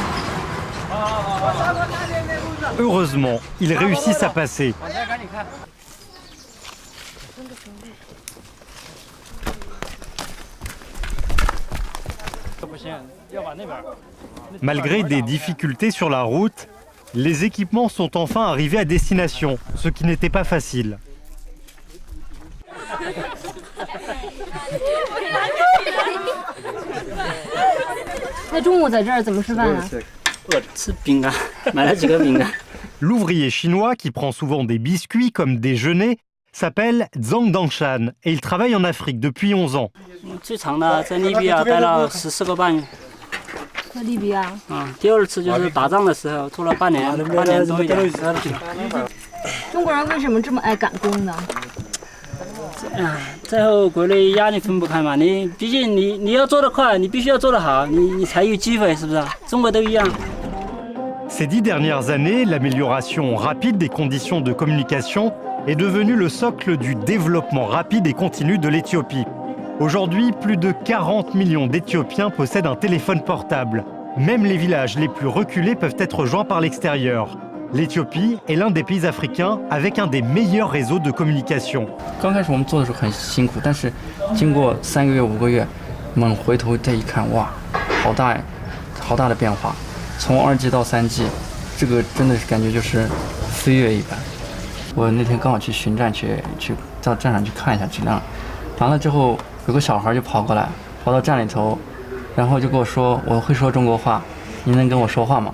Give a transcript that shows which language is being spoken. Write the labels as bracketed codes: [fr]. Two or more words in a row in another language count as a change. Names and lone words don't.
[fr] Heureusement, ils réussissent à passer. Malgré des difficultés sur la route, les équipements sont enfin arrivés à destination, ce qui n'était pas facile. [zh] 那中午在这儿怎么吃饭啊？吃饼干，买了几个饼干。 [fr] L'ouvrier chinois, qui prend souvent des biscuits comme déjeuner, s'appelle Zhang Dangshan et il travaille en Afrique depuis 11 ans. [zh] 最长的在利比亚待了14个半月。在利比亚。第二次就是打仗的时候，住了半年多一点。中国人为什么这么爱赶工呢？最后国内压力分不开嘛，毕竟你要做得快，你必须要做得好，你才有机会，是不是？中国都一样。 [fr] Ces 10 dernières années, l'amélioration rapide des conditions de communication est devenue le socle du développement rapide et continu de l'Éthiopie. Aujourd'hui, plus de 40 millions d'Éthiopiens possèdent un téléphone portable. Même les villages les plus reculés peuvent être joints par l'extérieur. L'Éthiopie est l'un des pays africains avec un des meilleurs réseaux de communication. [zh] 刚开始我们做的时候很辛苦，但是经过3个月、5个月，我们回头再一看，哇，好大的变化。从2G 到3G，这个真的是感觉就是飞跃一般。我那天刚好去巡站，去到站上去看一下质量，完了之后有个小孩就跑过来，跑到站里头，然后就跟我说：“我会说中国话，您能跟我说话吗？”